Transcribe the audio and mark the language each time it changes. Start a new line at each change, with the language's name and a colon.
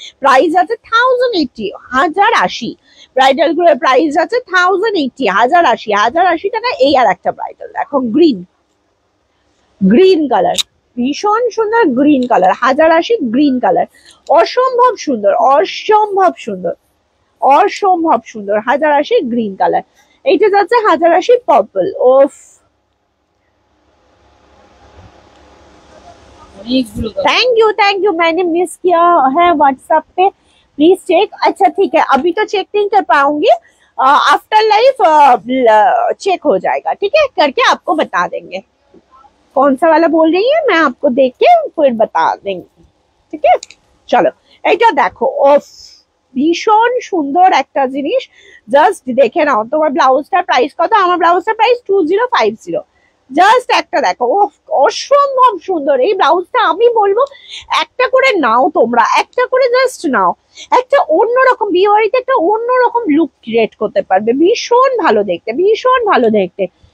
Bangla: Price আছে 1080, 1080। Bridal গুলোর price আছে 1080, 1080, 1080 টাকা। এই আর একটা ব্রাইডাল দেখো, গ্রিন, গ্রিন কালার, ভীষণ সুন্দর গ্রিন কালার, 1080 গ্রিন কালার, অসম্ভব সুন্দর, অসম্ভব সুন্দর, অসম্ভব সুন্দর, 1080 গ্রিন কালার। এইটা যাচ্ছে 1080 পার্পল।
Hindi: ওফ, थैंक यू मैंने मिस किया है व्हाट्सएप पे, प्लीज चेक। अच्छा ठीक है, अभी तो चेक नहीं कर पाऊंगी, आफ्टर लाइफ चेक हो जाएगा, ठीक है, करके आपको बता देंगे कौन सा वाला बोल रही है, मैं आपको देख के फिर बता देंगे, ठीक है।
Bangla: चलो এটা দেখো, ওফ ভীষণ সুন্দর একটা জিনিস, জাস্ট দেখে নাও। তোমার ব্লাউজটার প্রাইস কত? আমার ব্লাউজটার প্রাইস 2050। জাস্ট একটা দেখো, ওফ অসম্ভব সুন্দর এই ব্লাউজটা। আমি বলবো একটা করে নাও তোমরা, একটা করে জাস্ট নাও, একটা অন্যরকম বিয়ে বাড়িতে একটা অন্যরকম লুক ক্রিয়েট করতে পারবে, ভীষণ ভালো দেখতে, ভীষণ ভালো দেখতে।